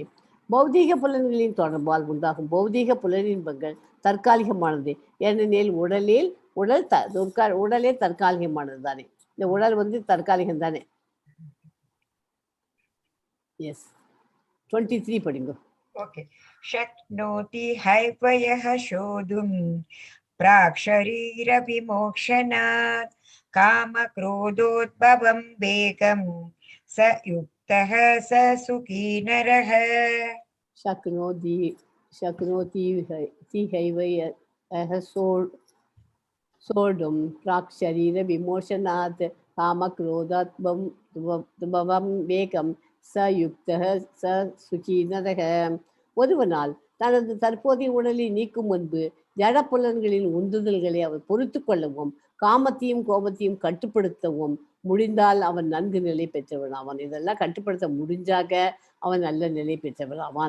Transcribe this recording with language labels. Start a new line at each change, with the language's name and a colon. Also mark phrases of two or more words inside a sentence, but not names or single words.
Tamil: பௌதீக புலன்களின் தொடர்பால் உண்டாகும் பௌதீக புலனின்பங்கள் தற்காலிகமானது. ஏனெனில் உடலே தற்காலிகமானது தானே. இந்த உடல் வந்து தற்காலிகம் தானே. எஸ். 23 படிங்க. ஓகே.
Sanskrit: शक्नोति हैवयः शोधुं प्राक् शरीर विमोक्षणात् कामक्रोधोद्भवं वेगं स युक्तः स सुखी नरः. शक्नोति हैवयः सोढुं प्राक् शरीर विमोचनात् कामक्रोधोद्भवं वेगं स युक्तः स सुखीनरः.
Tamil: ஒருவனால் தனது தற்போதைய உடலை நீக்கும் முன்பு ஜட புலன்களின் உந்துதல்களை அவர் பொறுத்து கொள்ளவும் காமத்தையும் கோபத்தையும் கட்டுப்படுத்தவும் முடிந்தால் அவன் நன்கு நிலை பெற்றவன் ஆவான். இதெல்லாம் கட்டுப்படுத்த முடிஞ்சாக அவன் நல்ல நிலை பெற்றவன் ஆவான்.